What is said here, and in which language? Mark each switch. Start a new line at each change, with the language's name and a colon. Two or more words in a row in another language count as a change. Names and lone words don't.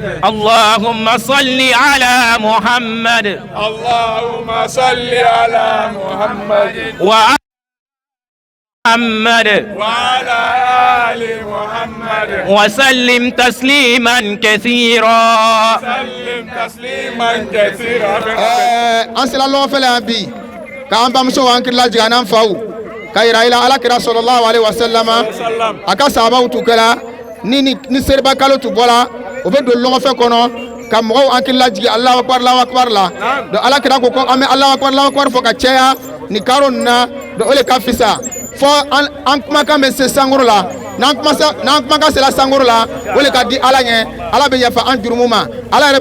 Arabic: اللهم صل على محمد اللهم صل على محمد وعلى محمد وعلى آل محمد وسلم تسليما كثيرا. سلم تسليما كثيرا.
Bambara: an sela lɔgɔ fɛlɛ yan bi k'an bamuso an kirila jigin an n'an faw ka yira i la alakira
Arabic: صلى الله عليه وسلم
Bambara: a ka sahabaw tu kɛra ni seriba kalo tu bɔla o bɛ don lɔgɔ fɛ kɔnɔ ka mɔgɔw an kirila jigin alahu akbar la donc alakira ko an bɛ alahu akbar fɔ ka caya ni karo nin na donc o le ka fisa fɔ an kumakan bɛ se sankɔrɔ la n'an kumakan sera sankɔrɔ la o le ka di ala ɲɛ ala bɛ yafa an jurumu ma ala yɛrɛ